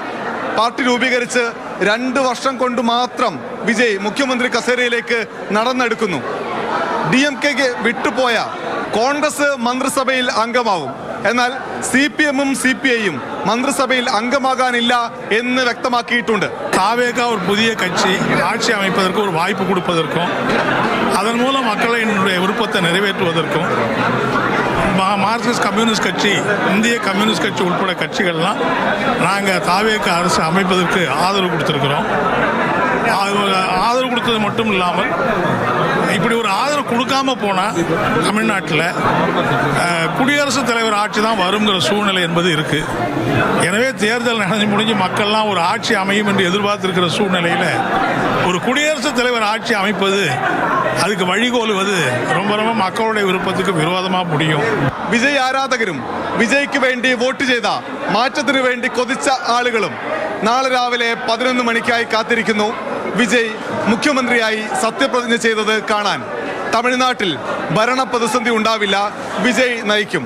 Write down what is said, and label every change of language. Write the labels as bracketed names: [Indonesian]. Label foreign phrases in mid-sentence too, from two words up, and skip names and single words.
[Malayalam] പാർട്ടി രൂപീകരിച്ച് 2 വർഷം കൊണ്ട് മാത്രം വിജയ് മുഖ്യമന്ത്രി കസേരയിലേക്ക് നടന്നെടുക്കുന്നു. DMK-ക്ക് വിട്ടുപോയ കോൺഗ്രസ് മന്ത്രിസഭയിൽ അംഗമാവും. എന്നാൽ CPM-ഉം CPI-യും മന്ത്രിസഭയിൽ അംഗമാകാനില്ല എന്ന് വ്യക്തമാക്കിയിട്ടുണ്ട്. [Tamil] தாவேகா ஒரு புதிய கட்சி ஆட்சி அமைப்பதற்கு ஒரு வாய்ப்பு கொடுப்பதற்கும் அதன் மூலம் மக்களினுடைய விருப்பத்தை நிறைவேற்றுவதற்கும் மார்க்சிஸ்ட் கம்யூனிஸ்ட் கட்சி, இந்திய கம்யூனிஸ்ட் கட்சி உட்பட கட்சிகள்லாம் நாங்கள் தாவேகா அரசு அமைப்பதற்கு ஆதரவு கொடுத்துருக்குறோம். ஆதரவு கொடுத்தது மட்டும் இல்லாமல் இப்படி ஒரு ஆதரவு கொடுக்காம போனால் தமிழ்நாட்டில் குடியரசுத் தலைவர் ஆட்சி தான் வருங்கிற சூழ்நிலை என்பது இருக்குது. எனவே தேர்தல் முடிஞ்சு மக்கள்லாம் ஒரு ஆட்சி அமையும் என்று எதிர்பார்த்திருக்கிற சூழ்நிலையில் ஒரு குடியரசுத் தலைவர் ஆட்சி அமைப்பது, அதுக்கு வழிகோலுவது ரொம்ப ரொம்ப மக்களுடைய விருப்பத்துக்கு விரோதமாக முடியும். [Malayalam] വിജയ് ആരാധകരും വിജയ്ക്ക് വേണ്ടി വോട്ട് ചെയ്ത, മാറ്റത്തിന് വേണ്ടി കൊതിച്ച ആളുകളും നാളെ രാവിലെ 11 മണിക്കായി കാത്തിരിക്കുന്നു വിജയ് മുഖ്യമന്ത്രിയായി സത്യപ്രതിജ്ഞ ചെയ്തത് കാണാൻ. തമിഴ്നാട്ടിൽ ഭരണ പ്രതിസന്ധി ഉണ്ടാവില്ല, വിജയ് നയിക്കും.